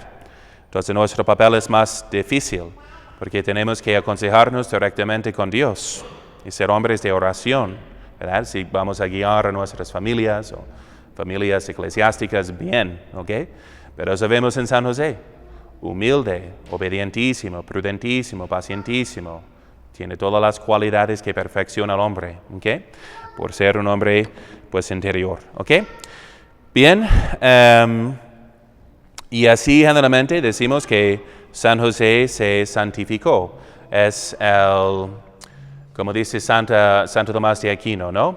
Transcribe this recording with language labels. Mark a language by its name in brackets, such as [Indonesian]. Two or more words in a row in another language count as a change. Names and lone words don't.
[Spanish] Entonces nuestro papel es más difícil, porque tenemos que aconsejarnos directamente con Dios y ser hombres de oración, ¿verdad? Si vamos a guiar a nuestras familias o familias eclesiásticas, bien, ¿ok? Pero eso vemos en San José, humilde, obedientísimo, prudentísimo, pacientísimo, tiene todas las cualidades que perfecciona al hombre, ¿ok? Por ser un hombre, pues, interior, ¿ok? Bien, y así generalmente decimos que San José se santificó. Es como dice Santo Tomás de Aquino, ¿no?